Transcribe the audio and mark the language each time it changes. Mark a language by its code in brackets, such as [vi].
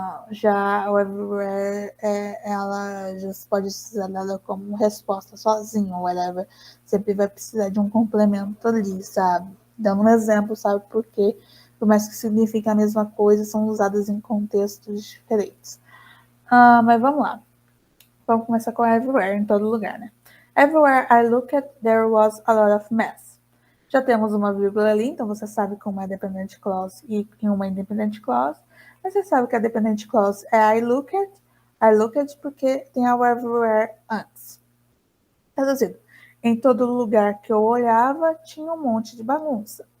[pt] Já o everywhere, ela já pode ser dada como resposta sozinha, whatever. Sempre vai precisar de um complemento ali, sabe? Dando um exemplo, sabe? Porque, por mais que signifique a mesma coisa, são usadas em contextos diferentes. Mas vamos lá. Vamos começar com everywhere, em todo lugar, né? [en] Everywhere I looked, there was a lot of mess. [pt] Já temos uma vírgula ali, então você sabe como é dependent clause e uma independent clause. Mas você sabe que a dependent clause é [en] I looked [pt] porque tem a everywhere antes. Traduzido, em todo lugar que eu olhava, tinha um monte de bagunça.